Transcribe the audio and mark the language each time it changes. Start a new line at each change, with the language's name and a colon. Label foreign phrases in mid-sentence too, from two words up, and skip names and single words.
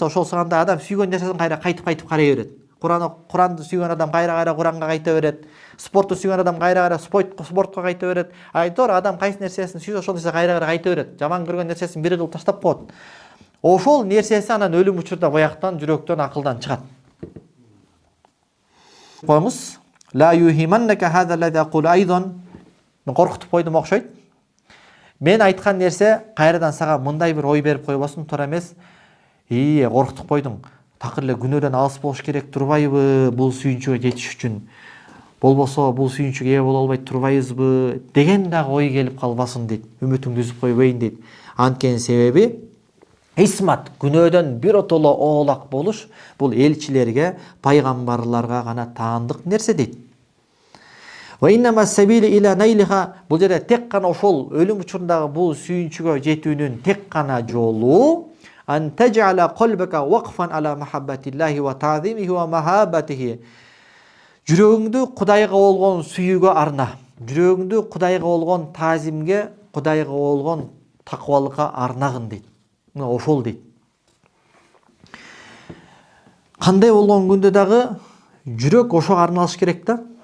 Kyrgyz: Мисалы ошол сыганда адам сүйгөн нерсесин кайра кайтып карай берет. Куранды сүйгөн адам кайра Куранга кайта берет. Спортты сүйгөн адам кайра спортко кайта берет. Айтор адам кайсы нерсесин сүйсө ошол нерсе кайра кайта берет. Жаман көргөн нерсесин бир кылып таштап коет. Ошол нерсеси анан өлүм учурда бояктан, жүрөктөн, акылдан чыгат. Коюңуз.
Arabic: لا يوهمنك هذا الذي أقول أيضا.
Kyrgyz: Мен коркутуп койдум окшойт. Мен айткан нерсе кайрадан сага мындай бир ой берип койбосун, туура эмес. Коркутуп койдуң. Такыр эле күнөөдөн алыс болуш керек турбайбы бул сүйүнчүгө жетиш үчүн? Болбосо бул сүйүнчүгө ээ боло албай турбайбызбы деген дагы ой келип калбасын дейт. Үмүтүңдү үзүп койбойн дейт. Анткени себеби исмат, күнөөдөн биротоло оолак болуш бул элчилерге, пайгамбарларга гана таандык нерсе дейт.
Arabic: وإنما السبيل إلى نيلها,
Kyrgyz: бул жерде тек гана ошол өлүм учурундагы бул сүйүнчүгө жетүүнүн тек гана жолу
Arabic: أن تجعل قلبك وقفا على محبة الله وتعظيمه ومحبته.
Kyrgyz: Жүрөгүңдү Кудайга болгон сүйүүгө арна. Жүрөгүңдү Кудайга болгон таазимге, Кудайга болгон такыбалыкка арнагын дейт. Мына ошол дейт. Кандай болгон күндө дагы жүрөк ошого арналыш керек да.